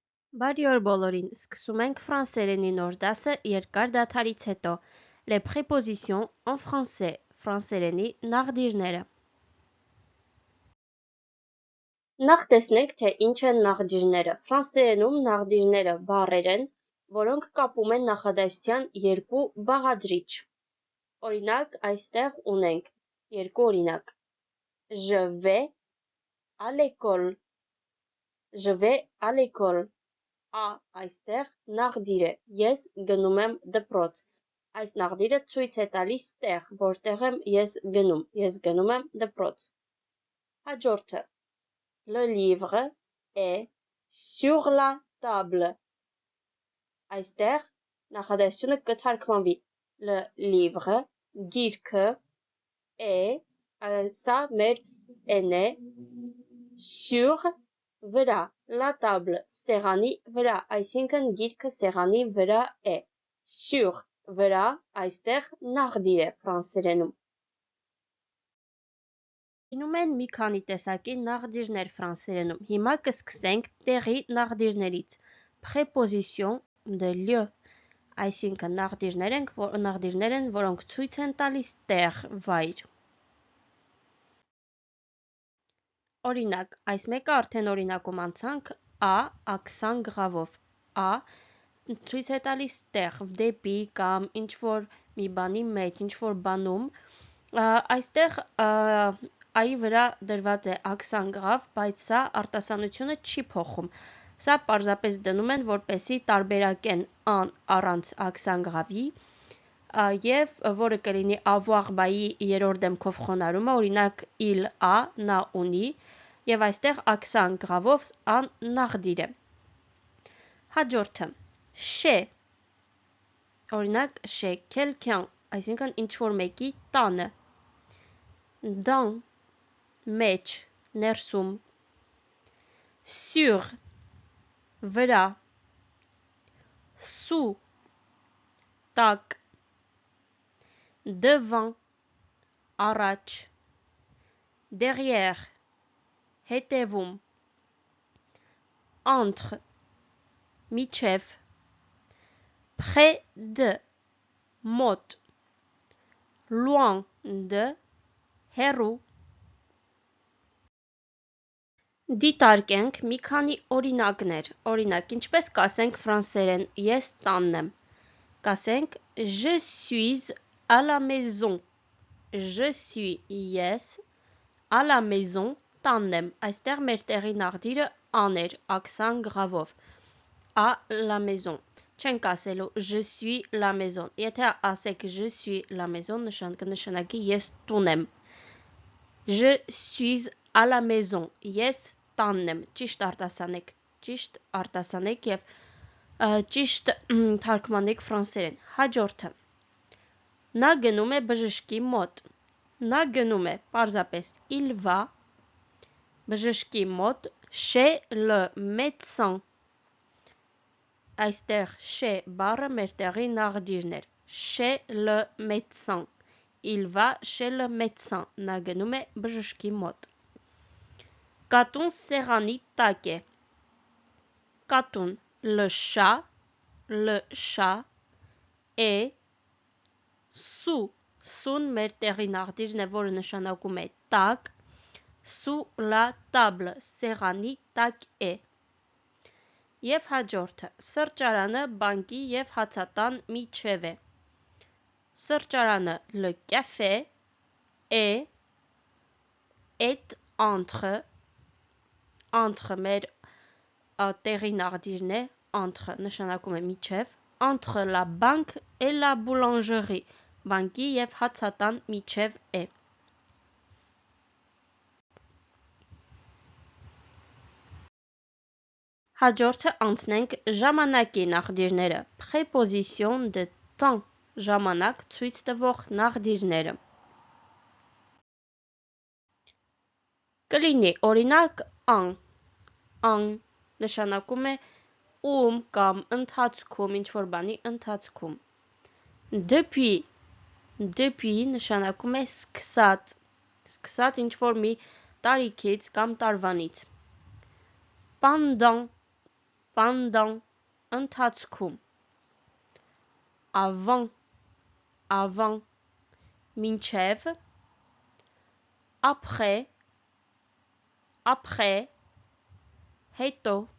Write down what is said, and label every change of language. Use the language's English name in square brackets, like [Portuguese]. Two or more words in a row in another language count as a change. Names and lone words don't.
[Armenian] Բարի օր բոլորին, սկսում ենք ֆրանսերենի նոր դասը երկար դադարից հետո, [French] les prépositions en français, [Armenian] ֆրանսերենի նախդիրները։ Նախ տեսնենք, թե ինչ են նախդիրները։ Ֆրանսերենում նախդիրները բառեր են, որոնք կապում են նախադասության երկու բաղադրիչ։ Օրինակ, այստեղ ունենք երկու օրինակ. [French] Je vais à l'école. Je vais à l'école. [Armenian] A այստեղ նախդիր է, ես գնում եմ դպրոց, այս նախդիրը ցույց է տալիս տեղ, որտեղ եմ ես գնում եմ դպրոց։ Հաջորդը, [French] le livre est sur la table, [Armenian] այստեղ նախադասությունը կթարգմանվի, [French] le livre, [Armenian] գիրքը, սա մեր են է, [French] sur վրա, la table, [Armenian] սեղանի վրա, այսինքն գիրքը սեղանի վրա է, sur վրա, այստեղ նախդիր է ֆրանսերենում։ Լինում են մի քանի տեսակի նախդիրներ ֆրանսերենում, հիմա կսկսենք տեղի նախդիրներից, [French] préposition de lieu, [Armenian] այսինքն նախդիրներ են, որոնք ցույց են տալիս տեղ, վայր։ Օրինակ, այս մեկը արդեն օրինակում անցանք, [French] a accent grave- [Armenian] ով, a ցույց է տալիս տեղ, դեպի կամ ինչ-որ մի բանի մեջ, ինչ-որ բանում, այստեղ a-ի վրա դրված է [French] accent grave, [Armenian] բայց սա արտասանությունը չի փոխում, սա պարզապես դնում են, որպեսի տարբերակեն an առանց [French] accent grave- [Armenian] ի, և որը կլինի avoir բայի երրորդ դեմքով խոնարհումը, օրինակ [French] il a, [Armenian] նա ունի, և այստեղ [French] accent grave- [Armenian] ով an նախդիր է։ Հաջորդը, [French] chez, օրինակ chez quelqu'un, [Armenian] այսինքն ինչ-որ մեկի տանը, dans, մեջ, ներսում, [French] sur, վրա, sous, տակ, devant, առաջ, derrière, հետևում, entre, միջև, près de, մոտ, loin de, [Armenian] հեռու։ Դիտարկենք մի քանի օրինակներ, օրինակ, ինչպես կասենք ֆրանսերեն ես տանն եմ, կասենք [French] je suis à la maison, je suis ես, à la maison [Armenian] տանն եմ, այստեղ մեր տեղի նախդիրը an էր, [French] accent grave-ով, à la maison, [Armenian] չենք ասելու [French] je suis la maison, [Armenian] եթե ասեք [French] je suis la maison, [Armenian] կնշանակի ես տուն եմ, [French] je suis à la maison, [Armenian] ես տանն եմ, ճիշտ արտասանեք և ճիշտ թարգմանեք ֆրանսերեն։ Հաջորդը, նա գնում է բժշկի մոտ, նա գնում է, պարզապես [French] il va, [Armenian] բժշկի մոտ, [French] chez le médecin, [Armenian] այստեղ chez բառը մեր տեղի նախդիրն էր, [French] chez le médecin, il va chez le médecin, [Armenian] նա գնում է բժշկի մոտ։ Կատուն սեղանի տակ է, կատուն, [French] le chat est [Armenian] sous-ն մեր տեղի նախդիրն է, որը նշանակում է տակ, [French] sous la table, [Armenian] սեղանի տակ է։ Եվ հաջորդը, սրճարանը բանկի և հացատան միջև է, սրճարանը [French] le café est entre [Armenian] մեր տեղի նախդիրն է, entre նշանակում է միջև, [French] entre la banque et la boulangerie, [Armenian] բանկի և հացատան միջև է։ Հաջորդը անցնենք ժամանակի նախդիրները, [French] préposition de temps, [Armenian] ժամանակ ցույց տվող նախդիրները։ Կլինի օրինակ an նշանակում է կամ ընթացքում, ինչ-որ բանի ընթացքում։ Depuis նշանակում է սկսած ինչ-որ մի տարիքից կամ տարվանից։ Pendant pendant, ընթացքում, avant, մինչև, après, հետո,